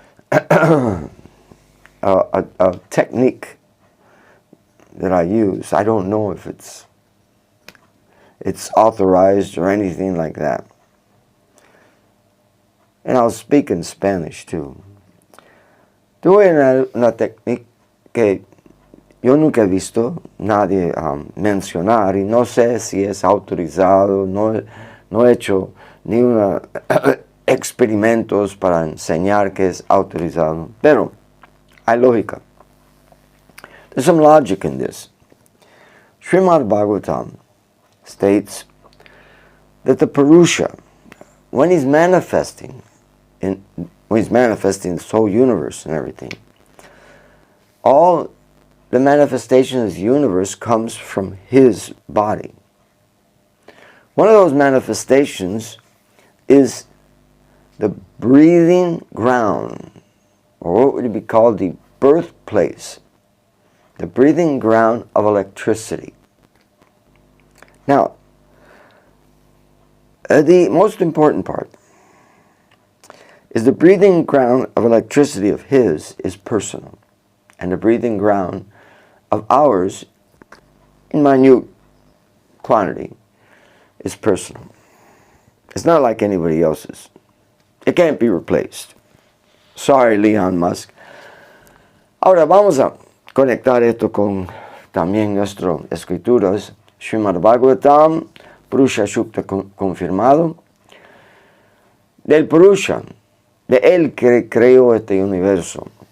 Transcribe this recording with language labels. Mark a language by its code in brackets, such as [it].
[en] A technique that I use, I don't know if it's authorized or anything like that. And I'll speak in Spanish too. [es] Tuve una técnica que yo nunca he visto nadie mencionar y no sé si es autorizado, no he hecho ni una experimentos para enseñar que es autorizado, pero hay lógica. [en] There's some logic in this. Srimad Bhagavatam states that the Purusha, when he's manifesting this whole universe and everything, all the manifestation of the universe comes from his body. One of those manifestations is the breathing ground, or what would be called the birthplace, the breathing ground of electricity. Now, the most important part is the breathing ground of electricity of his is personal, and the breathing ground of ours, in minute quantity, is personal. It's not like anybody else's. It can't be replaced. Sorry, Elon Musk. [es] Ahora vamos a conectar esto con también nuestras escrituras. Srimad Bhagavatam, Purusha Sukta confirmado. Del Purusha, de él que creó este universo.